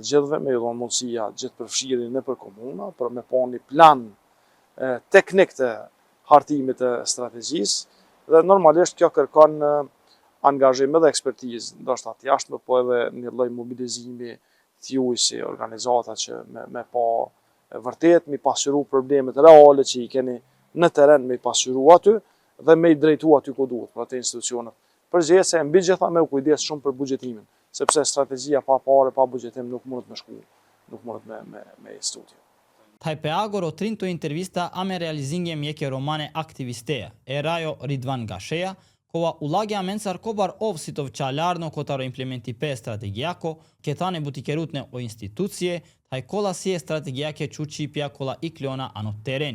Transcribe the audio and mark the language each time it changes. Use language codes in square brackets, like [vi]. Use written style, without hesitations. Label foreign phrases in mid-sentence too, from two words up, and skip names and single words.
[sq] gjithve, me i dhonë mundësia gjithëpërfshirjen në për komuna, për me pa një plan teknik të hartimit të strategjisë, dhe normalisht kjo kërkon angazhim edhe ekspertizë, ndoshta të jashtme, po edhe një lloj mobilizimi t'juj si organizata që me pa vërtet me pasqyru problemet reale që i keni në teren, me i pasqyru aty dhe me i drejtu aty ku duhet për atë institucionet. Përgjithëse mbi gjitha me u kujdes shumë për buxhetimin, sepse strategjia pa parë, pa buxhetim nuk mundet me shku, nuk mundet me studio. [rom] Tajpeagor o trinto intervista ame realizingje mjekje romane aktivisteja, erajo Ridvan Gasheja, kova ulagja mensar kobar ovsitov qalarno kotaro implementipe strategijako, ketane butikerutne o institucije, taj kola si je strategijake čučipja kola ikliona ano tereni.